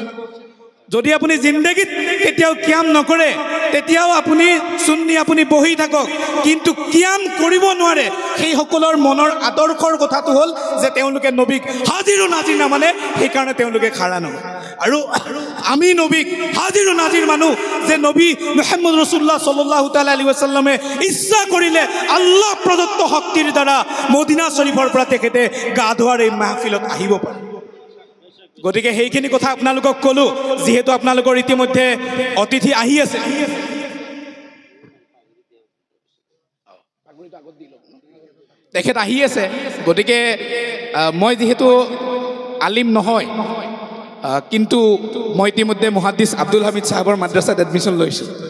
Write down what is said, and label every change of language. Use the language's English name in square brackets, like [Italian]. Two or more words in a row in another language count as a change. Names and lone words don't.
[Assamese] যদি আপুনি জিন্দগীত কেতিয়াও কিয়াম নকৰে, তেতিয়াও আপুনি সুন্নি, আপুনি বহি থাকক। কিন্তু কিয়াম কৰিব নোৱাৰে সেইসকলৰ মনৰ আদৰ্শৰ কথাটো হ'ল যে তেওঁলোকে নবীক [Arabic] حاضر ناظر [Assamese] নামানে, সেইকাৰণে তেওঁলোকে খাৰা নহয়। আৰু আমি নবীক [Arabic] حاضر ناظر [Assamese] মানুহ যে নবী মুহাম্মদ [Arabic] رسول الله صلى الله تعالى عليه وسلم [Assamese] ইচ্ছা কৰিলে আল্লাহ প্ৰদত্ত শক্তিৰ দ্বাৰা মদিনা শৰীফৰ পৰা তেখেতে গা ধোৱাৰ এই মাহফিলত আহিব পাৰে। গতিকে সেইখিনি কথা আপোনালোকক ক'লোঁ, যিহেতু আপোনালোকৰ ইতিমধ্যে অতিথি আহি আছে। তেখেত আহি আছে, গতিকে মই যিহেতু আলিম নহয়, কিন্তু মই ইতিমধ্যে মুহাদ্দিছ আব্দুল হামিদ চাহাবৰ মাদ্ৰাছাত এডমিশ্যন লৈছোঁ।